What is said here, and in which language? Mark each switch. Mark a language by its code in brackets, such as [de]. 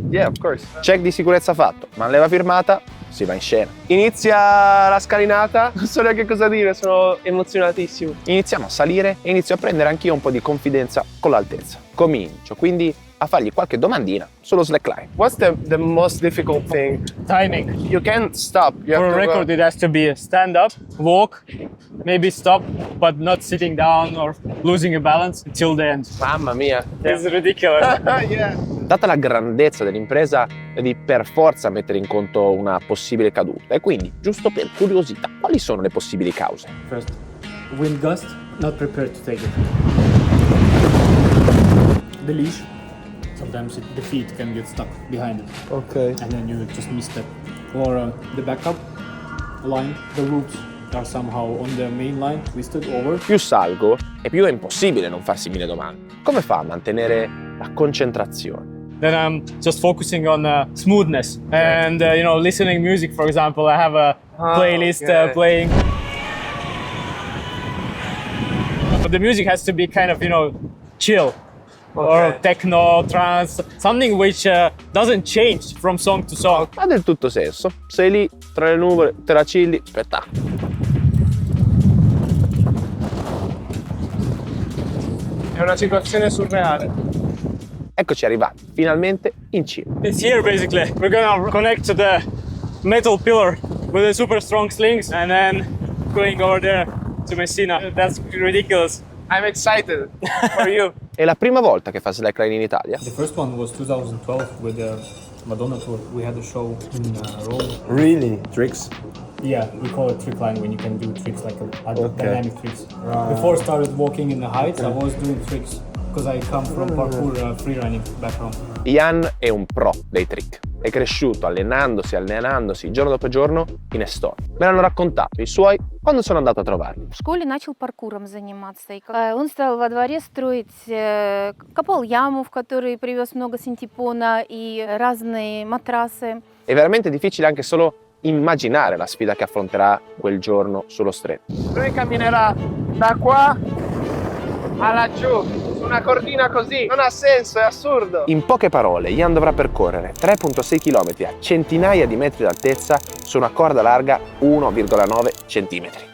[en] Yeah, of course. [it] Check di sicurezza fatto, ma leva firmata, si va in scena. Inizia la scalinata, non so neanche cosa dire, sono emozionatissimo. Iniziamo a salire e inizio a prendere anch'io un po' di confidenza con l'altezza. Comincio quindi a fargli qualche domandina sullo slackline. [en] What's the most difficult thing? Timing. You can't stop. You For have a to record, it has to be stand up, walk, maybe stop, but not sitting down or losing your balance until the end. [it] Mamma mia. [en] It's ridiculous. Yeah. [it] Data la grandezza dell'impresa, devi per forza mettere in conto una possibile caduta. E quindi, giusto per curiosità, quali sono le possibili cause? [en] First, wind gust, not prepared to take it. The leash, sometimes the feet can get stuck behind it, Ok. and then you just miss that. Or the backup line, the roots are somehow on the main line, twisted over. [it] Più salgo e più è impossibile non farsi mille domande. Come fa a mantenere la concentrazione? [en] Then I'm just focusing on smoothness and listening music. For example, I have a playlist playing. But the music has to be kind of chill. Or techno, trance, something which doesn't change from song to song. [it] Ha del tutto senso. Sei lì, tra le nuvole, te la chilli, spettacolo. È una situazione surreale. Eccoci arrivati, finalmente in cima. [en] It's here basically. We're gonna connect to the metal pillar with the super strong slings and then going over there to Messina. That's ridiculous. I'm excited for you. [it] È la prima volta che fa slackline in Italia? [en] The first one was 2012 with the Madonna tour. We had a show in Rome. Really? Tricks? Yeah, we call it trick line when you can do tricks like dynamic tricks. Before I started walking in the heights, I was doing tricks because I come from parkour freerunning background. [it] Ian è un pro dei trick. È cresciuto allenandosi giorno dopo giorno in Estonia. Me l'hanno raccontato i suoi quando sono andato a trovarli. [ru] В школе начал паркуром заниматься. И он стал во дворе строить, копал яму, в которой привез много синтепона и разные матрасы. [it] È veramente difficile anche solo immaginare la sfida che affronterà quel giorno sullo stretto. Lui camminerà da qua a laggiù, su una cordina così. Non ha senso, è assurdo. In poche parole, Ian dovrà percorrere 3,6 km a centinaia di metri d'altezza su una corda larga 1,9 cm.